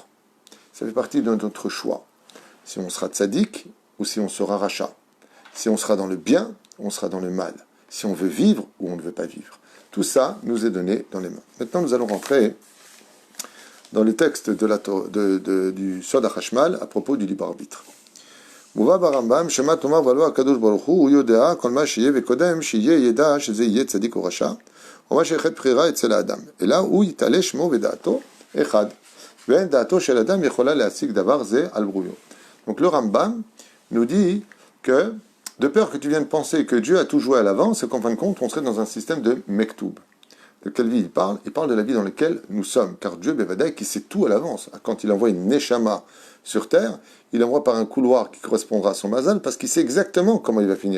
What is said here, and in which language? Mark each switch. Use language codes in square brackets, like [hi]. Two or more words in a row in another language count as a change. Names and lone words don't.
[fr] Ça fait partie de notre choix. Si on sera tzaddik ou si on sera rachat. Si on sera dans le bien ou on sera dans le mal. Si on veut vivre ou on ne veut pas vivre. Tout ça nous est donné dans les mains. Maintenant, nous allons rentrer dans le texte du Sod HaChashmal à propos du libre arbitre. [he] מובא ברמב"ם שמא תאמר והלא הקדוש ברוך הוא יודע כל מה שיהיה וקודם שיהיה ידע שזה יהיה צדיק או רשע ומה שאחד בחירה אצל האדם, אלא הוא יתעלה שמו ודעתו אחד, ואין דעתו של אדם יכולה להשיג דבר זה על ברויו. [fr] Donc le Rambam nous dit que De peur que tu viennes penser que Dieu a tout joué à l'avance et qu'en fin de compte, on serait dans un système de mektoub. De quelle vie il parle? Il parle de la vie dans laquelle nous sommes. Car Dieu, Bevadaï, qui sait tout à l'avance. Quand il envoie une Neshama sur terre, il envoie par un couloir qui correspondra à son mazal parce qu'il sait exactement comment il va finir.